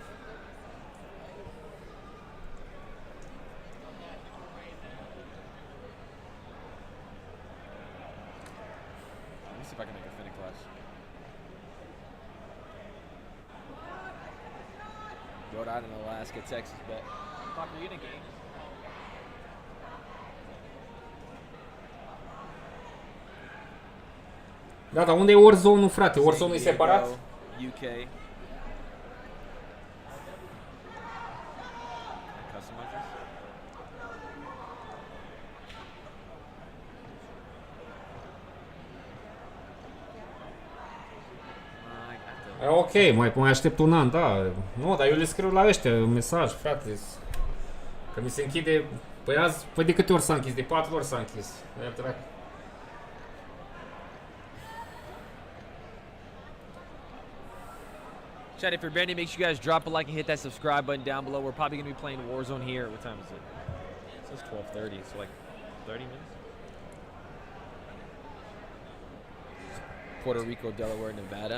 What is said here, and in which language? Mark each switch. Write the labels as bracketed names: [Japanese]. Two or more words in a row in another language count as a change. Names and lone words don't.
[English] Let me see if I can make a Finnick class. Rhode Island, Alaska, Texas, bet. Fuck, are you in a game? [Romanian] Da, dar unde e Warzone-ul, frate? Warzone-ul e separat? UK. Ok, mai aștept un an, da. Nu, dar eu le scriu la ăștia un mesaj, frate. Că mi se închide... Păi azi, păi de câte ori s-a închis? De 4 ori s-a închis. [English] Chat, if you're banning, make sure you guys drop a like and hit that subscribe button down below. We're probably going to be playing Warzone here. What time is it? It says 12:30, so like 30 minutes. Puerto Rico, Delaware, Nevada.